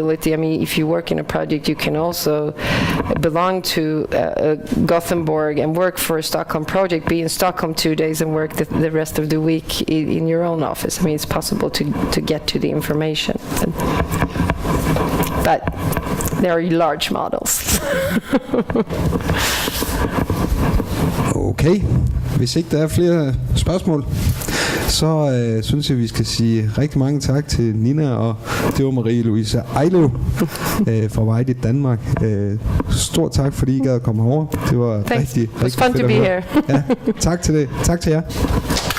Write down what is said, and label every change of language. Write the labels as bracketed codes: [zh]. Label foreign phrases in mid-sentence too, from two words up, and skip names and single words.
[en] I mean, if you work in a project, you can also belong to Gothenburg and work for a Stockholm project, be in Stockholm 2 days and work the rest of the week in your own office. I mean, it's possible to get to the information. But they are large models. Okay. [da] Hvis ikke der er flere spørgsmål, så synes jeg, vi skal sige rigtig mange tak til Nina, og det var Marie-Louise Ejlev fra Vejle i Danmark. Stort tak, fordi I gad at komme over. Det var rigtig [en] fun to be here. [da] Ja, tak til det. Tak til jer.